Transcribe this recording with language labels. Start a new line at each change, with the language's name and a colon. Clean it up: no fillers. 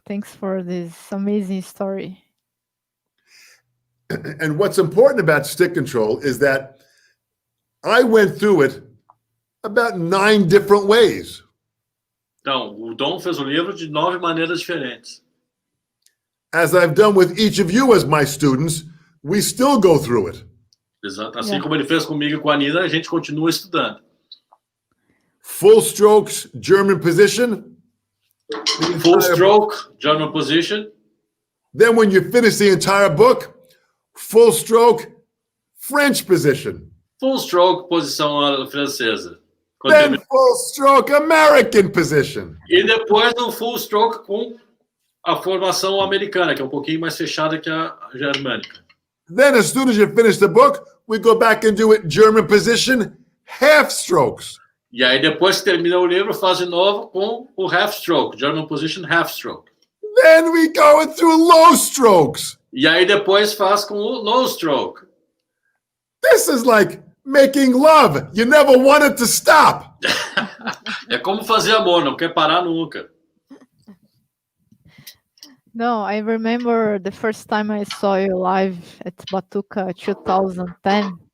English: Thanks for this amazing story. And what's important about stick control is that I went through it about 9 different ways.
Portuguese: Então, o Dom fez o livro de 9 maneiras diferentes.
English: As I've done with each of you as my students, we still go through it.
Portuguese: Exato. Assim como ele fez comigo e com a Nina, a gente continua estudando.
English: Full strokes, German position. Full stroke, German position. Then when you finish the entire book, full stroke, French position.
Portuguese: Full stroke, posição francesa.
English: Then full stroke, American position.
Portuguese: E depois um full stroke com a formação americana, que é um pouquinho mais fechada que a germânica.
English: Then as soon as you finish the book, we go back and do it German position, half strokes.
Portuguese: E aí depois que termina o livro, faz de novo com o
English: half stroke, German position, half stroke. Then we go through low strokes.
Portuguese: E aí depois faz com o low stroke.
English: This is like making love. You never want it to stop.
Portuguese: É como fazer amor, não quer parar nunca.
English: No, I remember the first time I saw you live at Batuca 2010.